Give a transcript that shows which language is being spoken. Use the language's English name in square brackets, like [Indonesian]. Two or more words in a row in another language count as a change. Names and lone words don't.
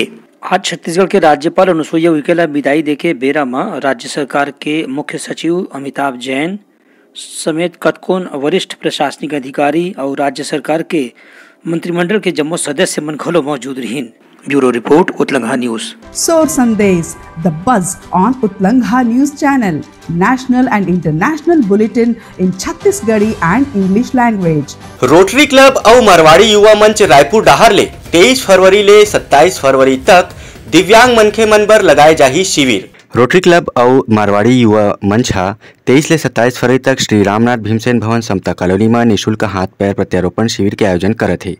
[Chhattisgarhi] आज छत्तीसगढ़ के राज्यपाल अनुसुईया उइके ला विदाई देके बेरा में राज्य सरकार के मुख्य सचिव अमिताभ जैन समेत कतकोन वरिष्ठ प्रशासनिक अधिकारी और राज्य सरकार के मंत्रिमंडल के जम्मो सदस्य मन घलो मौजूद रहीन। ब्यूरो रिपोर्ट उतलंघा न्यूज। [English] Soar Sandesh, the buzz on Utlangha News Channel, national and international bulletin in Chhattisgarhi and English language. [Chhattisgarhi] रोटरी क्लब और मरवाड़ी युवा मंच रायपुर डाहर ले 23 फरवरी ले 27 फरवरी तक दिव्यांग मनखे मन बर लगाए जाही शिविर। रोटरी क्लब और मारवाड़ी युवा मंच 23 से 27 फरवरी तक श्री रामनाथ भीमसेन भवन समता कॉलोनी में निःशुल्क हाथ पैर प्रत्यारोपण शिविर के आयोजन करत है।